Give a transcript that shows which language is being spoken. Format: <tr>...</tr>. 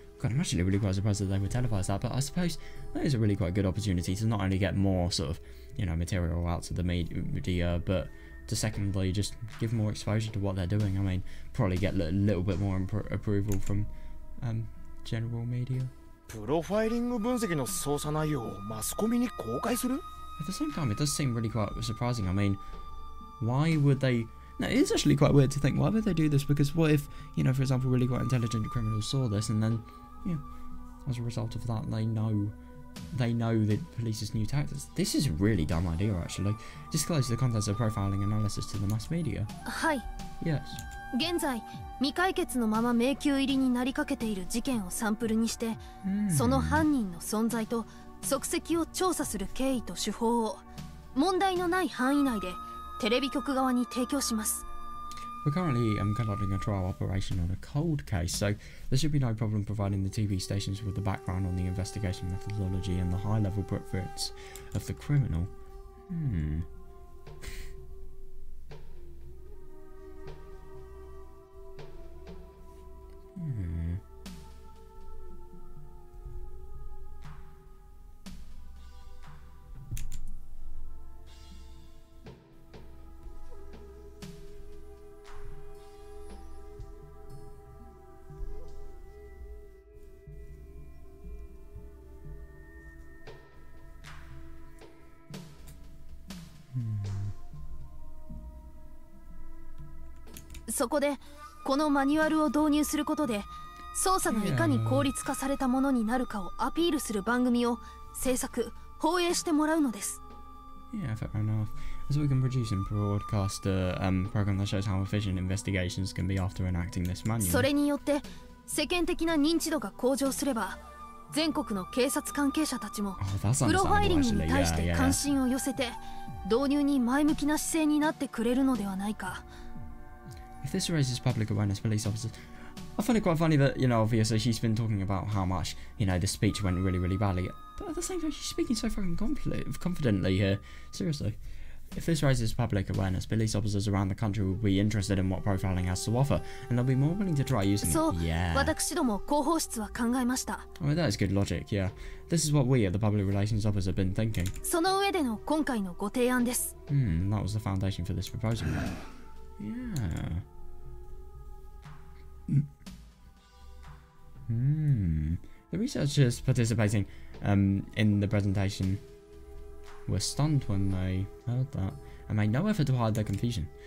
<en>God, I'm actually really quite surprised that they would televise that, but I suppose that is a really quite good opportunity to not only get more sort of, material out to the media, but to secondly just give more exposure to what they're doing. I mean, probably get a little bit more approval from general media.</en> <ja>プロファイリング分析の捜査内容をマスコミに公開する?</ja> <en>At the same time, it does seem really quite surprising. I mean, why would they... No, it is actually quite weird to think, why would they do this? Because what if, for example, really quite intelligent criminals saw this and then, as a result of that, they know the police's new tactics. This is a really dumb idea, actually. Disclose the contents of profiling analysis to the mass media. Hi. Yes.</en> <ja>現在未解決のまま迷宮入りになりかけている事件をサンプルにして、その犯人の存在と足跡を調査する経緯と手法を問題のない範囲内でテレビ局側に提供します。</ja> <en>We're currently conducting a trial operation on a cold case, so there should be no problem providing the TV stations with the background on the investigation methodology and the high-level portraits of the criminal.</en> <ja>そこでこのマニュアルを導入することで捜査がいかに効率化されたものになるかをアピールする番組を制作・放映してもらうのです。</ja> <en>Yeah, fair enough. So we can produce and broadcast a program that shows how efficient investigations can be after enacting this manual.</en> <ja>それによって世間的な認知度が向上すれば、全国の警察関係者たちもプロファイリングに対して関心を寄せて、導入に前向きな姿勢になってくれるのではないか。</ja> <en>If this raises public awareness, police officers... I find it quite funny that, obviously she's been talking about how much, the speech went really, really badly. But at the same time, she's speaking so fucking confidently here. Seriously. If this raises public awareness, police officers around the country will be interested in what profiling has to offer, and they'll be more willing to try using it. Yeah.</en> <ja>私ども広報室は考えました。</ja> <en>I mean, that is good logic, yeah. This is what we at the Public Relations Office have been thinking.</en> <ja>その上での今回のご提案です。</ja> <en>That was the foundation for this proposal. Yeah. The researchers participating in the presentation were stunned when they heard that and made no effort to hide their confusion.</en>